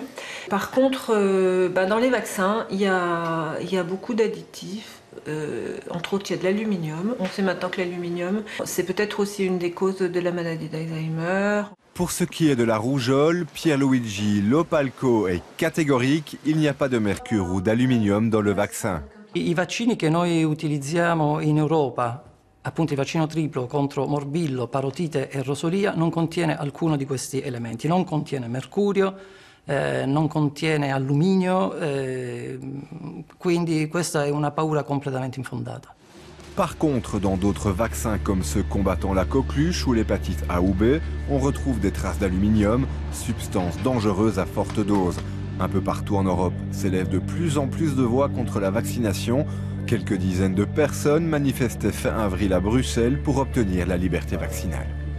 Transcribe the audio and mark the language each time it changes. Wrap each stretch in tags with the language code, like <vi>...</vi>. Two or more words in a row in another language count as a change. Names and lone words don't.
<fr>Par contre, dans les vaccins, il y a beaucoup d'additifs. Entre autres, il y a de l'aluminium. On sait maintenant que l'aluminium, c'est peut-être aussi une des causes de la maladie d'Alzheimer. Pour ce qui est de la rougeole, Pierluigi Lopalco est catégorique, il n'y a pas de mercure ou d'aluminium dans le vaccin.</fr> <it>I vaccini che noi utilizziamo in Europa, appunto il vaccino triplo contro morbillo, parotite e rosolia, non contiene alcuno di questi elementi. Non contiene mercurio, non contiene alluminio, quindi questa è una paura completamente infondata.</it> <fr>Par contre, dans d'autres vaccins comme ceux combattant la coqueluche ou l'hépatite A ou B, on retrouve des traces d'aluminium, substance dangereuse à forte dose. Un peu partout en Europe s'élèvent de plus en plus de voix contre la vaccination. Quelques dizaines de personnes manifestaient fin avril à Bruxelles pour obtenir la liberté vaccinale.</fr>